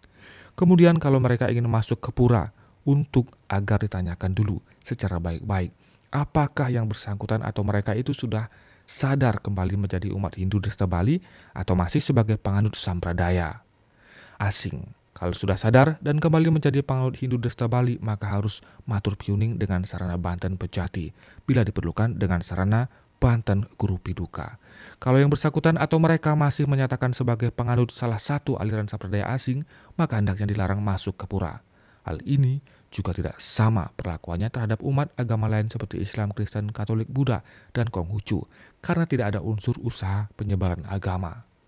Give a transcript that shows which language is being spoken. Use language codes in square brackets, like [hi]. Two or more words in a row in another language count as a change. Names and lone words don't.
[id] Kemudian kalau mereka ingin masuk ke Pura, untuk agar ditanyakan dulu secara baik-baik, apakah yang bersangkutan atau mereka itu sudah sadar kembali menjadi umat Hindu Dresta Bali atau masih sebagai penganut sampradaya asing. Kalau sudah sadar dan kembali menjadi penganut Hindu Dresta Bali, maka harus [ban] matur piuning [id] dengan sarana Banten Pejati, bila diperlukan dengan sarana Banten Guru Piduka. Kalau yang bersangkutan atau mereka masih menyatakan sebagai penganut salah satu aliran sampradaya asing, maka hendaknya dilarang masuk ke Pura. Hal ini juga tidak sama perlakuannya terhadap umat agama lain seperti Islam, Kristen, Katolik, Buddha, dan Konghucu, karena tidak ada unsur usaha penyebaran agama.